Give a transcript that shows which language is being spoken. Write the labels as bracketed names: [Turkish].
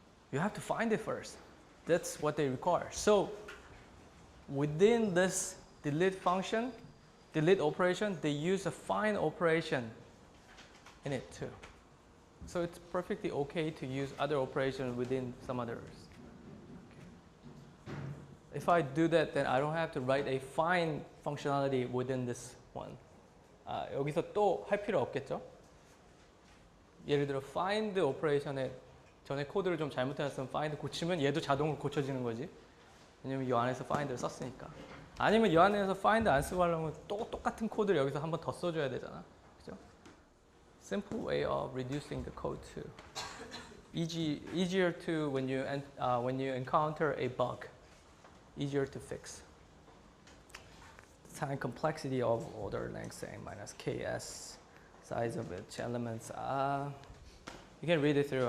[English] You have to find it first. That's what they require. So within this delete function, delete operation, they use a find operation in it too. So it's perfectly okay to use other operations within some others. Okay. If I do that, then I don't have to write a find functionality within this one. [Korean] 여기서 또 할 필요 없겠죠? 예를 들어 find operation에 전에 코드를 좀 잘못해놨으면 find 고치면 얘도 자동으로 고쳐지는 거지. 왜냐면 이 안에서 find를 썼으니까. 아니면 이 안에서 find 안 쓰고 하려면 또 똑같은 코드를 여기서 한 번 더 써줘야 되잖아. 그죠? [English] Simple way of reducing the code too. Easier to when you encounter a bug, easier to fix. Time complexity of order length n minus ks, size of each elements. You can read it through.